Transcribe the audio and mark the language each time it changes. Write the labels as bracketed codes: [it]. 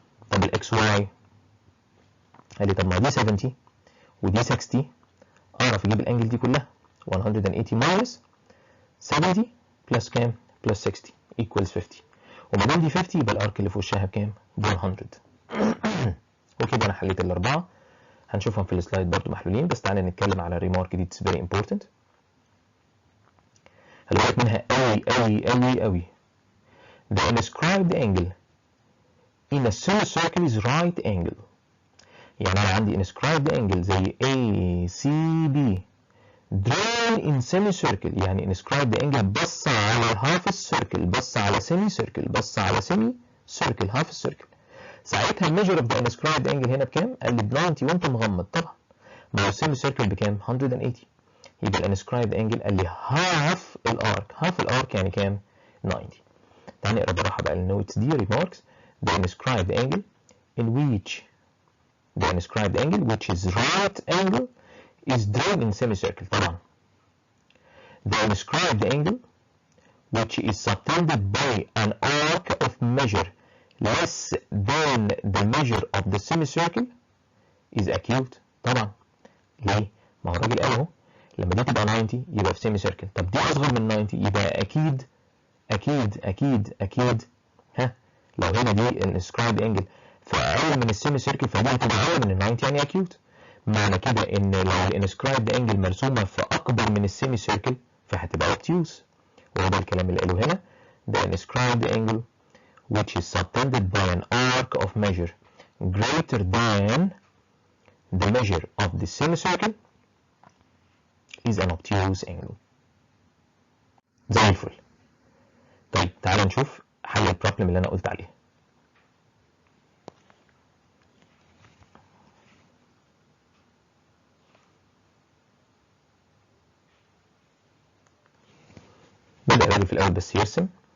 [ar] طب الاكس واي قال لي طب ما دي 70 ودي 60، اعرف اجيب الانجل دي كلها [en] 180 minus 70 [ar] بلس كام؟ بلس 60 [en] equals 50. [ar] وما دام دي 50 يبقى الارك اللي في وشها بكام؟ ب 100. وكده انا حليت الاربعه، هنشوفهم في السلايد برضو محلولين، بس تعالى نتكلم على الريمارك دي. [en] it's very important, [ar] خلي بالك منها قوي قوي قوي قوي. [en] The inscribed angle in a semicircle is right angle. [ar] يعني انا عندي inscribed angle زي ACB [en] drawn in semicircle، [ar] يعني inscribed angle بص على half السيركل، بص على semicircle، بص على semicircle half السيركل. ساعتها [en] الميجر of the inscribed angle [ar] هنا بكام؟ قال لي ب 90 وانت مغمض طبعا. ما هو semicircle بكام؟ 180. يبقى الانسكرايبد انجل قال لي هاف الارك. هاف الارك يعني كام؟ 90. تعال نقرا بالراحه بقى النوتس دي. [en] remarks the inscribed angle in which the inscribed angle which is right angle is drawn in semicircle. طبعا the inscribed angle which is subtended by an arc of measure less than the measure of the semicircle is acute. [ar] طبعا ليه؟ ما هو الراجل قال اهو لما دي تبقى 90 يبقى في سيمي سيركل. طب دي اصغر من 90 يبقى اكيد اكيد اكيد اكيد لو هنا دي الانسكرايبد انجل فاقل من السيمي سيركل فدي هتبقى اعلى من ال 90 يعني اكيوت. معنى كده ان لو الانسكرايبد انجل مرسومه في اكبر من السيمي سيركل فهتبقى اوبتيوس، وهو ده الكلام اللي قاله هنا. [en] The inscribed angle which is subtended by an arc of measure greater than the measure of the semicircle is an obtuse angle. [ar] زي الفل. طيب تعالى نشوف حل البروبلم اللي انا قلت عليه. بدأ الراجل في الأول بس يرسم.